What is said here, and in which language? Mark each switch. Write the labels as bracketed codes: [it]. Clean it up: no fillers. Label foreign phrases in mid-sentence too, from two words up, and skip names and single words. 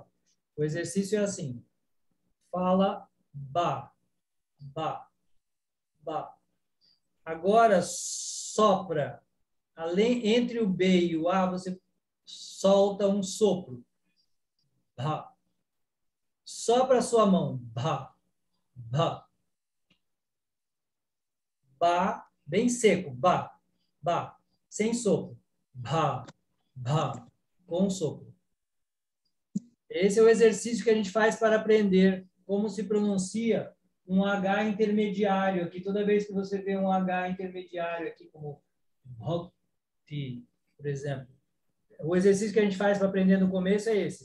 [pt] O exercício é assim. Fala ba, ba, ba. Agora sopra. Entre o B e o A, você solta um sopro. Ba. Sopra a sua mão. Ba, ba. Ba, bem seco. Ba, ba. Sem sopro. Ba, ba. Com sopro. Esse é o exercício que a gente faz para aprender como se pronuncia um H intermediário aqui. Toda vez que você vê um H intermediário aqui, como Bhakti, por exemplo, O exercício que a gente faz para aprender no começo é esse.